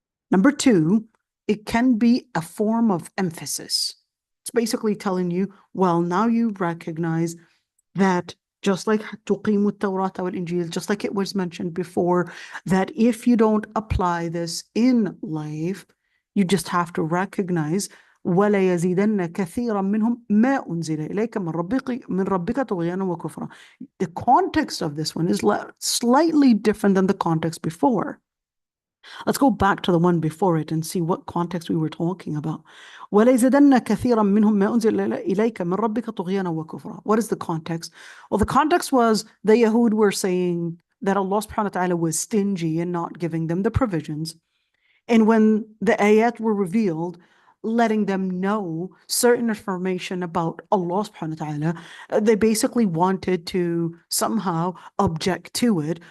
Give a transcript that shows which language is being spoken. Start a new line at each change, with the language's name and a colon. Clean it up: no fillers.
English: Number two, it can be a form of emphasis. It's basically telling you, well, now you recognize that just like
Arabic: تُقِيمُ التَّوْرَاةَ وَالْإِنْجِيلَ,
English: just like it was mentioned before, that if you don't apply this in life, you just have to recognize,
Arabic: ولا يزيدن كثيرا منهم ما أنزل إليك من ربك طغيانا وكفرا.
English: The context of this one is slightly different than the context before. Let's go back to the one before it and see what context we were talking about.
Arabic: ولا يزيدن كثيرا منهم ما أنزل إليك من ربك طغيانا وكفرا.
English: What is the context? Well, the context was the Yahud were saying that Allah subhanahu wa ta'ala was stingy in not giving them the provisions. And when the ayat were revealed, letting them know certain information about Allah subhanahu wa ta'ala, they basically wanted to somehow object to it.